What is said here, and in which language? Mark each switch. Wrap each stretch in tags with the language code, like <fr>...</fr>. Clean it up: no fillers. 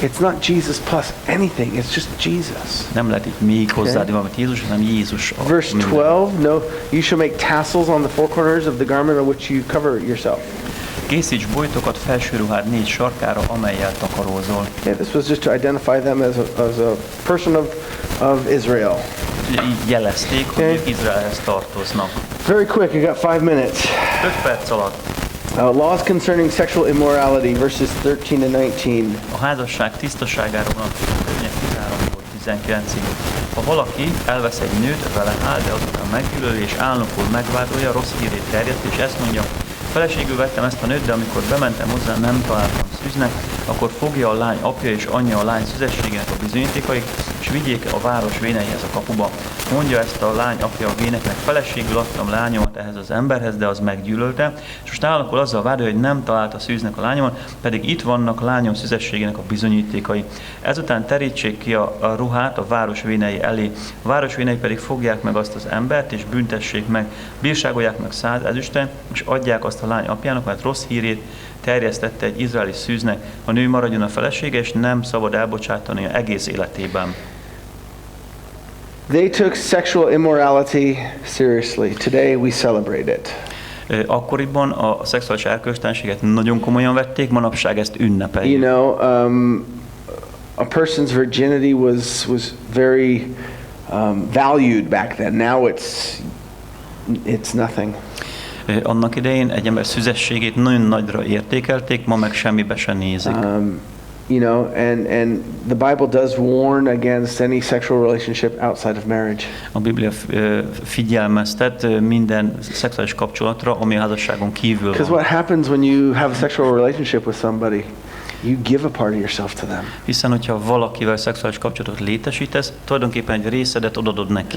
<en>It's not Jesus plus anything, it's just Jesus.</en> <hu>Nem lehet itt még hozzáadni valamit Jézus, hanem Jézus a</hu> <en>Verse</en> <hu>minden.</hu> <en>12, no, you shall make tassels on the four corners of the garment on which you cover yourself.</en> <hu>Készíts bojtokat felső ruhád 4 sarkára, amellyel takarózol.</hu> <en>Yeah, this was just to identify them as a person of Israel.</en> <hu>Ugye így jelezték, hogy ők Izraelhez tartoznak.</hu> <en>Very quick, I got 5 minutes.</en> <hu>5 perc alatt</hu> <en>Laws concerning sexual immorality, verses 13 to 19.</en> <hu>a házasság tisztaságára vonatkozó törvények 13-tól 19-ig. Ha valaki elvesz egy nőt, vele áll, de azután meggyűlöli és álnokul megvádolja, rossz hírét terjeszt, és ezt mondja, feleségül vettem ezt a nőt, de amikor bementem hozzá, nem találtam szűznek, akkor fogja a lány apja és anyja a lány szüzességének a bizonyítékait, és vigyék a város véneihez a kapuba. Mondja ezt a lány apja a véneknek, feleségül adtam lányomat ehhez az emberhez, de az meggyűlölte, és most álnokul azzal vádolja, hogy nem találta szűznek a lányomat, pedig itt vannak lányom szüzességének a bizonyítékai. Ezután terítsék ki a ruhát a város vénei elé. A város vénei pedig fogják meg azt az embert, és büntessék meg, bírságolják meg 100 ezüstre, és adják azt a lány apjának, mert rossz hírét terjesztette egy izraeli szűznek. A nő maradjon a felesége, és nem szabad elbocsátani egész életében.</hu> <en>They took sexual immorality seriously. Today we celebrate it.</en> <hu>Akkoriban a szexuális erkölcstelenséget nagyon komolyan vették, manapság ezt ünnepeljük.</hu> <en>You know, a person's virginity was very valued back then. Now it's nothing.</en> <hu>Annak idején egy ember szüzességét nagyon nagyra értékelték, ma meg semmibe se nézik.</hu> <en>You know, and the Bible does warn against any sexual relationship outside of marriage.</en> <hu>A Biblia figyelmeztet minden szexuális kapcsolatra, ami a házasságon kívül</hu> <en>Because</en> <hu>van.</hu> <en>what happens when you have a sexual relationship with somebody? You give a part of yourself to them.</en> <hu>Hiszen, hogyha valakivel szexuális kapcsolatot létesítesz, tulajdonképpen egy részedet odadod neki.</hu>